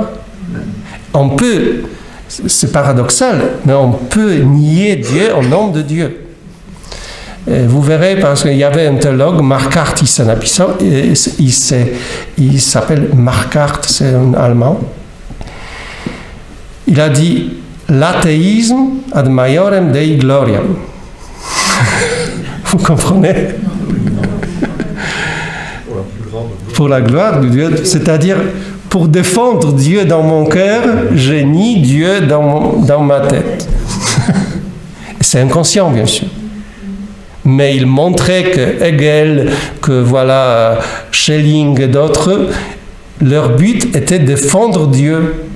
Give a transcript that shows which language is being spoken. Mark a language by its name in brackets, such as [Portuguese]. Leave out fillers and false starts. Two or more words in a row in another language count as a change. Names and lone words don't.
[French] On peut, c'est paradoxal, mais on peut nier Dieu au nom de Dieu. Et vous verrez, parce qu'il y avait un théologue, Marquardt, il s'appelle Marquardt, c'est un Allemand. Il a dit « L'athéisme [Latin] ad maiorem Dei gloriam ». [French] Vous comprenez? Pour la gloire de Dieu, c'est-à-dire pour défendre Dieu dans mon cœur, je nie Dieu dans ma tête. C'est inconscient, bien sûr. Mais il montrait que Hegel, que voilà, Schelling et d'autres, leur but était de défendre Dieu.